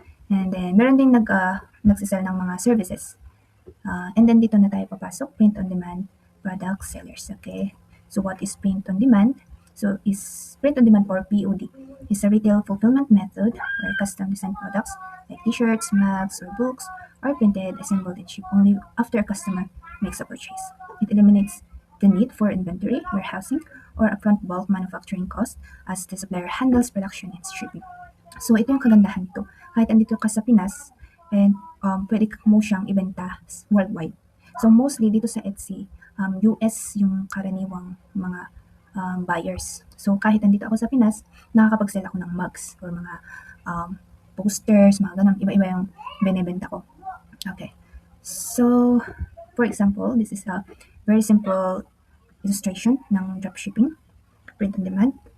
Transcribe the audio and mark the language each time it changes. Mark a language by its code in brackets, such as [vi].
[tl] And then, meron din nagsisell ng mga services. [en] And then [tl] dito na tayo papasok, [en] print-on-demand product sellers. Okay? So what is print-on-demand? So is print-on-demand or POD is a retail fulfillment method where custom designed products like t-shirts, mugs, or books are printed, assembled, and shipped only after a customer makes a purchase. It eliminates the need for inventory, warehousing, or upfront bulk manufacturing cost as the supplier handles production and shipping. [tl] So ito yung kagandahan nito. Kahit andito ka sa Pinas and pwede mo siyang ibenta worldwide. So mostly dito sa Etsy, US yung karaniwang mga buyers. So kahit andito ako sa Pinas, nakakapag-sell ako ng mugs or mga posters, mga ganun. Iba-iba yung binebenta ko. Okay. [en] So, for example, this is a very simple illustration ng dropshipping, print on demand.